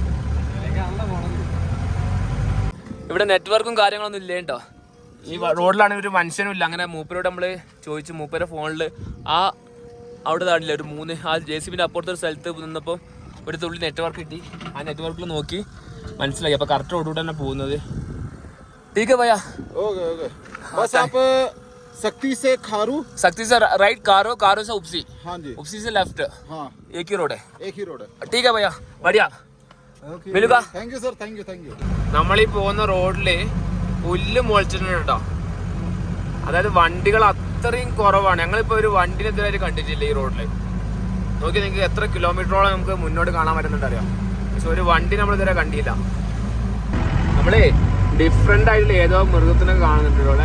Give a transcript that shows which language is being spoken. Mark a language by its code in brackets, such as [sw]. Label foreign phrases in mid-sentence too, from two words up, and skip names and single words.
[ml] ഇവിടെ നെറ്റ്വർക്കും കാര്യങ്ങളൊന്നും ഇല്ല കേട്ടോ. ഈ റോഡിലാണെങ്കിൽ ഒരു മനുഷ്യനും ഇല്ല. അങ്ങനെ മൂപ്പരോട് നമ്മൾ ചോദിച്ചു, മൂപ്പരുടെ ഫോണിൽ അവിടെ താടില്ല ഒരു 3 JCBൻ്റെ അപ്പുറത്തൊരു സ്ഥലത്ത് നിന്നപ്പോൾ ഒരു തുള്ളി നെറ്റ്വർക്ക് കിട്ടി. ആ നെറ്റ്വർക്കിൽ നോക്കി മനസ്സിലായി. അപ്പോൾ കറക്റ്റ് റോഡിലൂടെ തന്നെ പോകുന്നത്. [hi] ठीक है भैया, ओके बस आप शक्ति से राइट, कारो से उपसी. हाँ जी, उपसी से लेफ्ट. हाँ, एक ही रोड है. ठीक है भैया, बढ़िया. [en] मिलूगा. thank you sir, thank you. [ml] നമ്മളീ പോകുന്ന റോഡില് പുല്ല് മുളച്ചിട്ടുണ്ട് കേട്ടോ. അതായത് വണ്ടികൾ അത്രയും കുറവാണ്. ഞങ്ങളിപ്പോൾ ഒരു വണ്ടിനെ ഇതുവരെ കണ്ടിട്ടില്ല ഈ റോഡിൽ. നോക്കി നിങ്ങൾക്ക് എത്ര കിലോമീറ്ററോളം നമുക്ക് മുന്നോട്ട് കാണാൻ പറ്റുന്നുണ്ട് അറിയാം. പക്ഷെ ഒരു വണ്ടി നമ്മൾ ഇതുവരെ കണ്ടില്ല. നമ്മളേ ഡിഫറെൻ്റ് ആയിട്ടുള്ള ഏതോ മൃഗത്തിനെ കാണുന്നുണ്ട് ഇവിടെ.